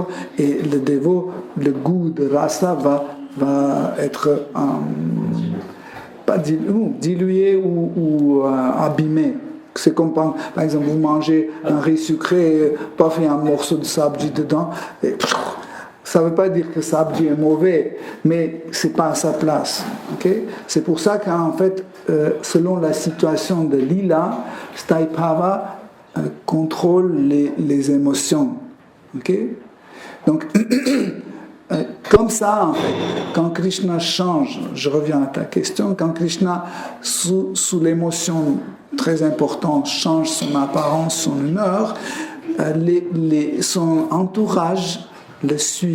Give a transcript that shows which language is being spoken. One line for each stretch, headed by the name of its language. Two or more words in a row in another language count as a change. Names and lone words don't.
French: Et le Devo, le goût de rasa va être pas dilué ou abîmé. C'est comme par exemple vous mangez un riz sucré, pas fait un morceau de sabji dedans, et ça ne veut pas dire que sabji est mauvais, mais c'est pas à sa place. Okay? C'est pour ça qu'en fait, selon la situation de lila,
Sanskrit: स्थायि भाव
French: contrôle les émotions. Okay? Donc comme ça, en fait, quand Krishna change, je reviens à ta question, quand Krishna, sous l'émotion très importante, change son apparence, son humeur, son entourage le suit.